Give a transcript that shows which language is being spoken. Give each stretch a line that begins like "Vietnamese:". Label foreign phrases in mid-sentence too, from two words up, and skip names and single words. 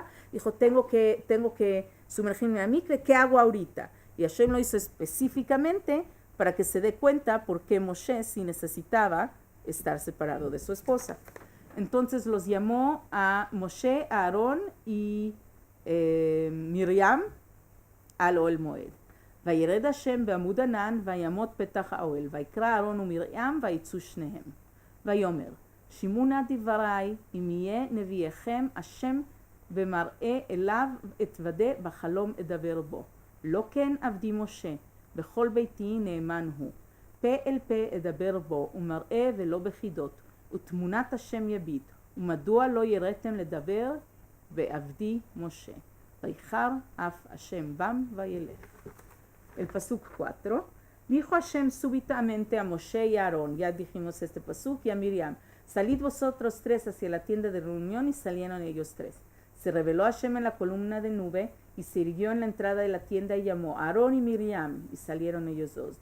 Spanish: Dijo, tengo que sumergirme a mikve, ¿qué hago ahorita? Y Hashem lo hizo específicamente para que se dé cuenta por qué Moshe sí necesitaba estar separado de su esposa. Entonces los llamó a Moshe, a Aarón y Miriam al
Hebrew: אוהל מועד. וירד השם בעמוד ענן ויעמוד פתח האוהל ויקרא אהרון ומרים ויצאו שניהם ויאמר שמעו נא דברי אם יהיה נביאכם השם במראה אליו אתוודה בחלום אדבר בו לא כן עבדי משה בכל ביתי נאמן הוא פה אל פה אדבר בו ומראה ולא בחידות ותמונת השם יביט ומדוע לא יראתם לדבר בעבדי משה ויחר אף השם בם וילך.
Spanish: El pasuk 4, dijo Hashem súbitamente a Moshe y a Aarón, ya dijimos este pasuk, y a Miriam, salid vosotros tres hacia la tienda de reunión, y salieron ellos tres. Se reveló Hashem en la columna de nube y se irguió en la entrada de la tienda y llamó a Aarón y Miriam, y salieron ellos dos.